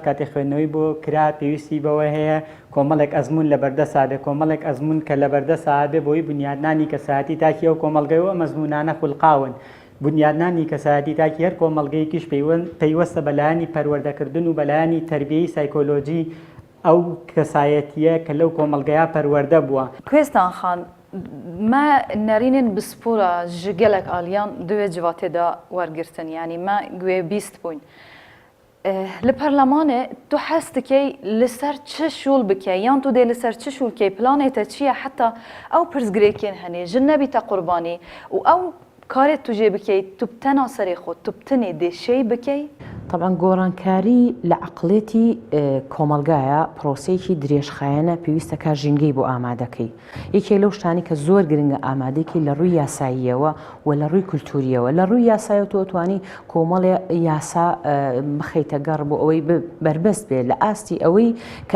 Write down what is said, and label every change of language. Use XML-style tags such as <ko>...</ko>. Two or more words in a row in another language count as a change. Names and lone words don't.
<ckb>کاتێ خوێندنەوەی بۆ کرا پێویستی بەوە هەیە کۆمەڵێک ئەزمون لە بەردەسا بێ کۆمەڵێک ئەزمون کە لە بەردەسا بێ بۆی بنیادنانی کەسایەتی تاکی ئەو کۆمەلگەیەوە مەزمونانە خولقاون بنیادنانی کەسایەتی تاکی هەر کۆمەلگەیەکیش پەیوەستە بەلایانی پەروەردەکردن و بەلایانی تەربیەی سایکۆلۆجی ئەو کەسایەتیە کە لەو کۆمەلگەیە پەروەردە بووە</ckb> <ku>کوێستان خان ما نەرینن بسپۆرە ji gelek aliyan divê civatê da wergirtin yanî me guê bîst bûn li perlemanê tu hes dikey li ser çi şûl bike yan tu dê li ser çi şûlkê planê te çi ye heta ew pirsgirêkên henê ji nebîte qurbanî û ew karê tu jê bikey tu bi tena serê xwe tu bi tinê dê şêy bikey</ku> <ckb>طبعا گۆڕانکاری لە عقلێتی کۆمەلگایە پرۆسەیەکی درێژخایەنە پێویستە کا ژینگەی بۆ ئامادەکەی یەکێ لەو شتانی کە زۆر گرنگە ئامادەکی لە ڕووی یاساییەوە و لە ڕووی کولتوریەوە لە ڕووی یاسایە تۆتوانی کۆمەڵێ یاسا بخەیتە گەڕ بۆ ئەوەی بربەست بێت لە ئاستی ئەوەی کە</ckb>